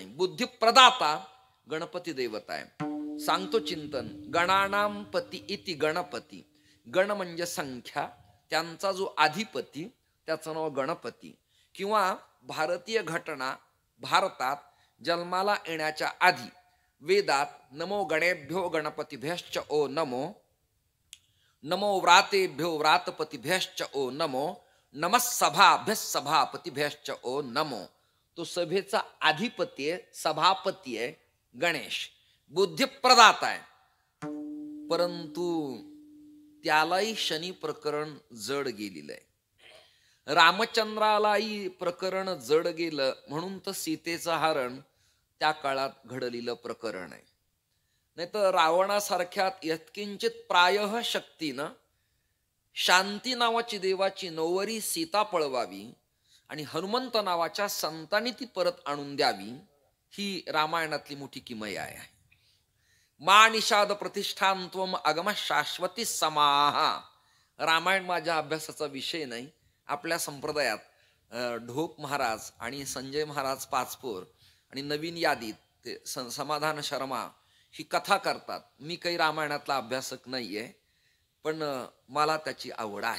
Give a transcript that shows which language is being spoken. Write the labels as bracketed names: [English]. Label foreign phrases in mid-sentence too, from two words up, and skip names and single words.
[Marathi] बुद्धी प्रदाता गणपती देवता आहे. सांगतो चिंतन. [Sanskrit] गणानाम पती इति गणपती. [Marathi] गण म्हणजे संख्या, त्यांचा जो अधिपती त्याचं नाव गणपती. किंवा भारतीय घटना भारतात जन्माला येण्याच्या आधी वेदात [Sanskrit] नमो गणेभ्यो गणपतीभ्यश्च ओ नमो, नमो व्रातेभ्यो व्रातपतीभ्यश्च ओ नमो, नमः सभाभ्यः सभापतीभ्यश्च ओ नमो. [Marathi] तो सभेचा अधिपती आहे, सभापती आहे गणेश. बुद्धिप्रदाता आहे. परंतु त्यालाही शनी प्रकरण जड गेलेलं आहे. रामचंद्रालाही प्रकरण जड गेलं म्हणून तर सीतेचं हरण त्या काळात घडलेलं प्रकरण आहे. नाही तर रावणासारख्या यत्किंचित प्रायः शक्तीनं शांती नावाची देवाची नवरी सीता पळवावी आणि हनुमंत नावाच्या संतांनी ती परत आणून द्यावी, ही रामायणातली मोठी किमया आहे. [Sanskrit] मा निषाद प्रतिष्ठांत्वम अगम शाश्वती समाहा. [Marathi] रामायण माझ्या अभ्यासाचा विषय नाही. आपल्या संप्रदायात ढोक महाराज आणि संजय महाराज पाचपोर आणि नवीन यादीत ते समाधान शर्मा ही कथा करतात. मी काही रामायणातला अभ्यासक नाहीये, पण मला त्याची आवड आहे.